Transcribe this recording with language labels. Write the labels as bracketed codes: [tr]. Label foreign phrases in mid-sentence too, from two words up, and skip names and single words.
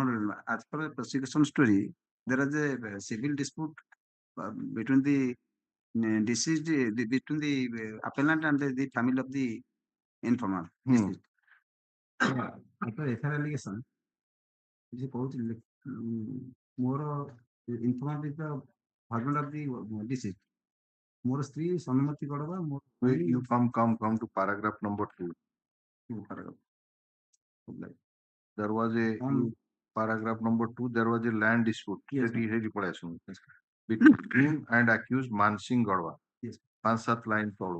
[en] As per the prosecution story, there is a civil dispute between the deceased, between the appellant and the family of the informer. After FIR allegation, he [or] କହୁଥିଲେ ମୋର [en] informant is the husband of the deceased. [or] ମୋର ସ୍ତ୍ରୀ ସନମତି ଗଡ଼ବା [en] You come to paragraph number 2. There was a paragraph number 2. There was a land dispute. Yes, between him and accused Mansingh Godwa. Yes. 5-7 line follow.